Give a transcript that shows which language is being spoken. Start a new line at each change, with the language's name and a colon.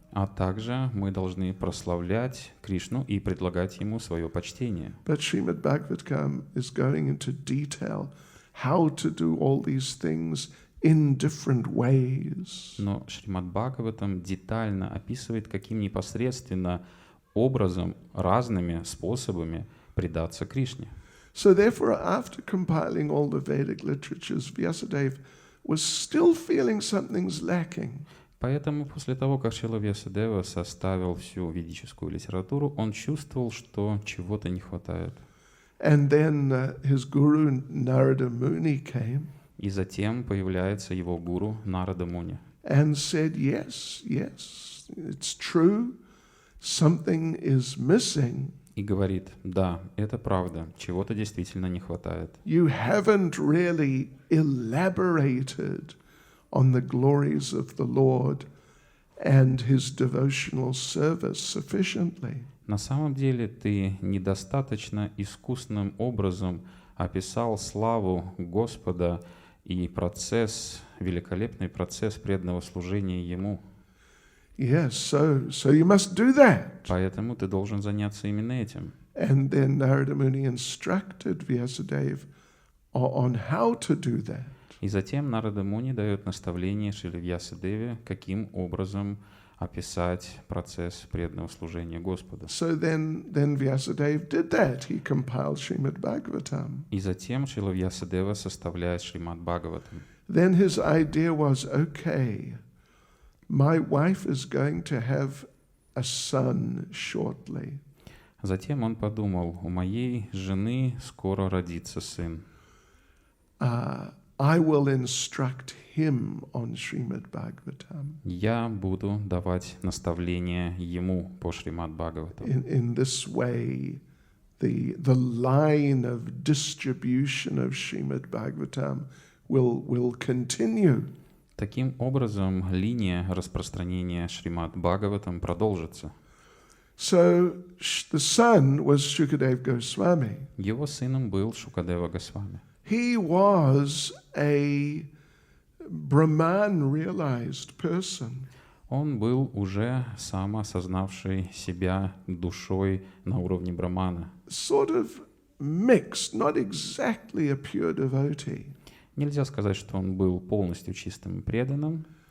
Russian: А также мы должны прославлять Кришну и предлагать Ему свое почтение.
English: But Srimad Bhagavatam is going into detail how to do all these things in different ways.
Russian: Но Шримад Бхагаватам детально описывает, каким непосредственно образом, разными способами предаться Кришне.
English: So therefore, after compiling all the Vedic literatures, Vyasadeva was still feeling something's lacking.
Russian: Поэтому после того, как Шрила Вьясадева составил всю ведическую литературу, он чувствовал, что чего-то не хватает.
English: And then his guru Narada Muni came.
Russian: И затем появляется его гуру Нарада Муни.
English: And said, yes, it's true, something is missing.
Russian: И говорит, да, это правда, чего-то действительно не хватает.
English: You haven't really elaborated on the glories of the Lord and His devotional service sufficiently.
Russian: На самом деле ты недостаточно искусным образом описал славу Господа и процесс, великолепный процесс преданного служения Ему.
English: Yes, so you must do that.
Russian: Поэтому ты должен заняться именно этим.
English: And then Narada Muni instructed Vyasadeva on how to do that.
Russian: И затем Нарада Муни дает наставление Шриле Вьясадеве, каким образом описать процесс преданного служения Господу.
English: So then Vyasadeva did that. He compiled Srimad Bhagavatam.
Russian: И затем Шрила Вьясадева составляет Шримад Бхагаватам.
English: Then his idea was, okay, my wife is going to have a son shortly.
Russian: Затем он подумал, у моей жены скоро родится сын.
English: I will instruct him on Srimad Bhagavatam.
Russian: Я буду давать наставления ему по Шримад Бхагаватам.
English: In this way, the line of distribution of Srimad Bhagavatam will continue.
Russian: Таким образом, линия распространения Шримад Бхагаватам продолжится.
English: So the son was Shukadeva Goswami.
Russian: Его сыном был Шукадева Госвами.
English: He was a Brahman-realized person.
Russian: Он был уже самоосознавший себя душой на уровне Брахмана.
English: Sort of mixed, not exactly a pure devotee.
Russian: Нельзя сказать, что он был полностью чистым и преданным.